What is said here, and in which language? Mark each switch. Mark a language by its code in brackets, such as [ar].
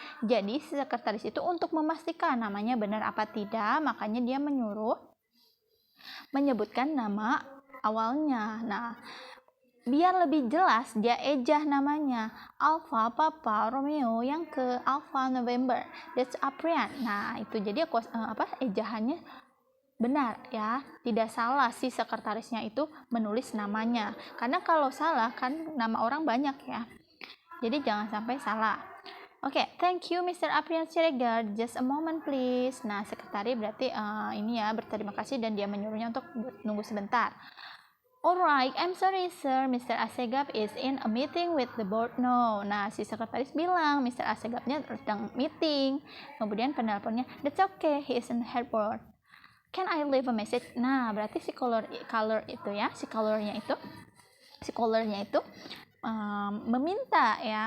[id] Jadi, sekretaris itu untuk memastikan namanya benar apa tidak, makanya dia menyebutkan nama awalnya. Nah, biar lebih jelas, dia ejah namanya. [en] Alpha, Papa, Romeo, yang ke Alpha, November. That's Aprian. [id] Nah, itu jadi ejahannya benar ya, tidak salah si sekretarisnya itu menulis namanya, karena kalau salah kan nama orang banyak ya, jadi jangan sampai salah. [en] Oke, thank you Mr. Aprian Siregar, just a moment please. [id] Nah, sekretaris berarti ini ya, berterima kasih dan dia menyuruhnya untuk nunggu sebentar. [en] Alright, I'm sorry sir, Mr. Assegaf is in a meeting with the board now. [id] Nah, si sekretaris bilang Mr. Assegafnya sedang meeting. Kemudian penelponnya, [en] that's okay, he is in the headboard. Can I leave a message? [id] Nah, berarti si caller itu ya, si callernya itu meminta